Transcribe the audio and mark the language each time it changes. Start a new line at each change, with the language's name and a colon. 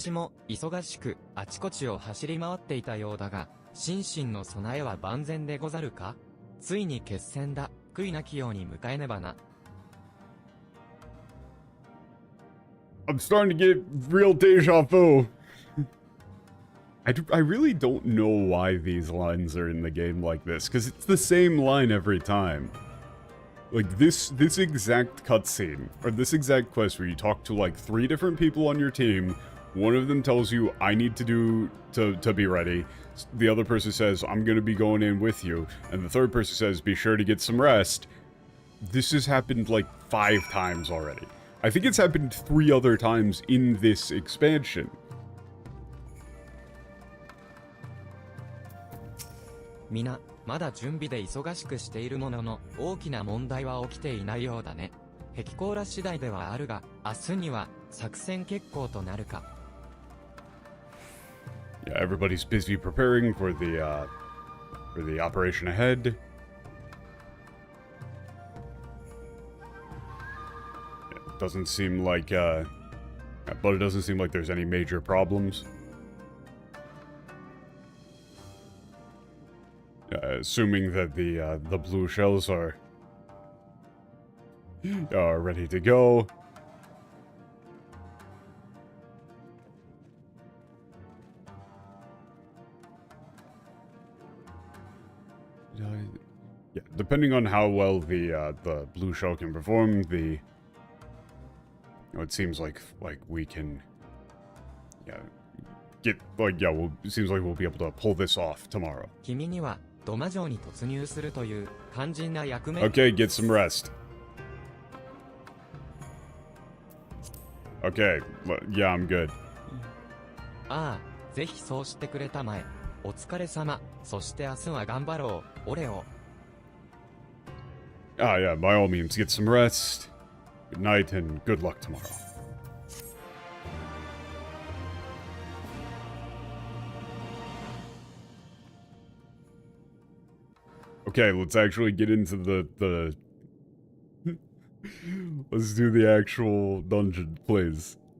Japanese: 私も忙しくあちこちを走り回っていたようだが、心身の備えは万全でござるか？ついに決戦だ。悔いなきように迎えねばな。
English: I'm starting to get real deja vu. I really don't know why these lines are in the game like this, because it's the same line every time. Like, this exact cutscene, or this exact quest where you talk to, like, 3 different people on your team, one of them tells you, I need to be ready, the other person says, I'm gonna be going in with you, and the third person says, be sure to get some rest. This has happened, like, 5 times already. I think it's happened 3 other times in this expansion.
Japanese: 皆、まだ準備で忙しくしているものの、大きな問題は起きていないようだね。壁甲羅次第ではあるが、明日には作戦決行となるか。
English: Yeah, everybody's busy preparing for the operation ahead. It doesn't seem like, but it doesn't seem like there's any major problems. Assuming that the blue shells are ready to go. Yeah, depending on how well the blue shell can perform, it seems like we can, it seems like we'll be able to pull this off tomorrow.
Japanese: 君にはドマ城に突入するという肝心な役目。
English: Okay, get some rest. Okay, yeah, I'm good.
Japanese: ああ、ぜひそうしてくれたまえ。お疲れ様。そして明日は頑張ろう。俺を。
English: Yeah, by all means, get some rest. Good night and good luck tomorrow. Okay, let's actually get into the let's do the actual dungeon, please.